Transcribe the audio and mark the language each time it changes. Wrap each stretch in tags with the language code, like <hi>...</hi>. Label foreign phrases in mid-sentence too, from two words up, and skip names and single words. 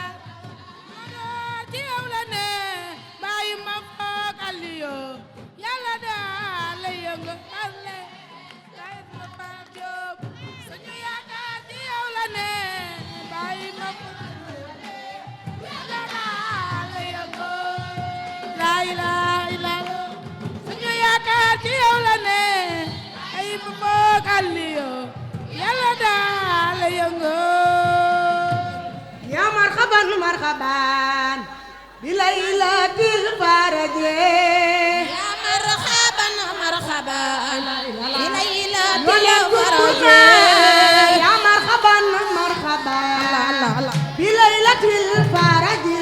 <wo>ci yow la ne bàyyi ma foog Aliyo yàlla daal la yëngu alle kay ma Pape Diop suñu yaakaar ci yow la ne bàyyi ma foog yàlla daal la yëngu</wo> <ar>لا إله إلا الله</ar> <wo>suñu yaakaar ci yow la ne bàyyi ma foog Aliyo yàlla daal la yëngu</wo> <ar>يا مرحبا مرحبا بليلة الفرج يا مرحبا مرحبا بليلة الفرج يا مرحبا مرحبا بليلة الفرج</ar>